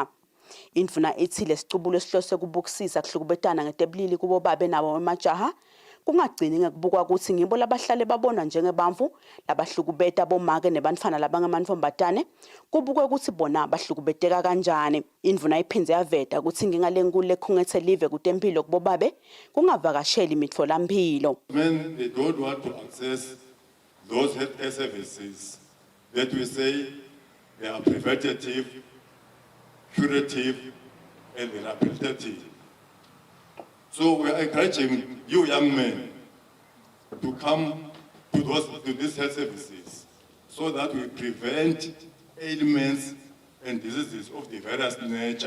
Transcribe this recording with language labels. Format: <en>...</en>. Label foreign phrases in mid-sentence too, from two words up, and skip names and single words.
<ss>Indvuna ithi lesicubulo sihlose kubukisisa kuhlukubetana ngetebulili kubo babe nabo emajaha kungagcini ngekubukwa ukuthi ngibo labahlale babona njengebamvu labahlukubeta bomake nebantfana labangamantombazane kubukwe ukuthi bona bahlukubeteka kanjani. Indvuna iphindze yaveta ukuthi inkinga lenkulu lekhungethe live kutempilo kubo babe kungavakasheli imitfolamphilo.</ss> <en>When they don't want to access those health services that we say they are preventative, curative and rehabilitative. So we are encouraging you young men to come to these health services so that we prevent ailments and diseases of the various nature.</en>